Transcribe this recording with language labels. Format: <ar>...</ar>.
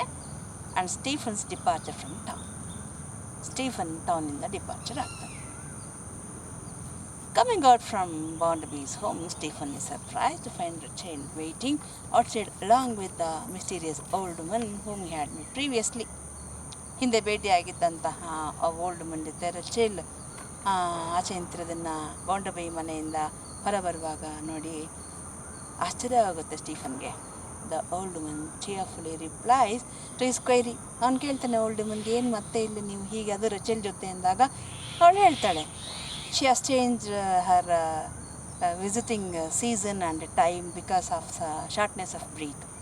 <en>And Stephen's departure from Stephen ಟೌನಿಂದ departure ಆಗ್ತಾನೆ. Coming out from Barnaby's home, Stephen is surprised to find Rachel waiting outside along with the mysterious old woman whom he had met previously.</en> <kn>ಹಿಂದೆ ಭೇಟಿಯಾಗಿದ್ದಂತಹ ಆ old woman ಜೊತೆ ರಚೇಲ್ ಆಚೆ ನಿಂತಿರೋದನ್ನು ಬಾಂಡಬೈ ಮನೆಯಿಂದ ಹೊರಬರುವಾಗ ನೋಡಿ ಆಶ್ಚರ್ಯವಾಗುತ್ತೆ ಸ್ಟೀಫನ್ಗೆ.</kn> <en>The old woman cheerfully replies to his query.</en> <kn>ಅವ್ನು ಕೇಳ್ತಾನೆ old ವುಮನ್ಗೆ, ಏನು ಮತ್ತೆ ಇಲ್ಲಿ ನೀವು ಹೀಗೆ ಅದು ರಚೇಲ್ ಜೊತೆ ಅಂದಾಗ ಅವಳು ಹೇಳ್ತಾಳೆ,</kn> <en>she has changed her visiting season and time because of shortness of breath.</en>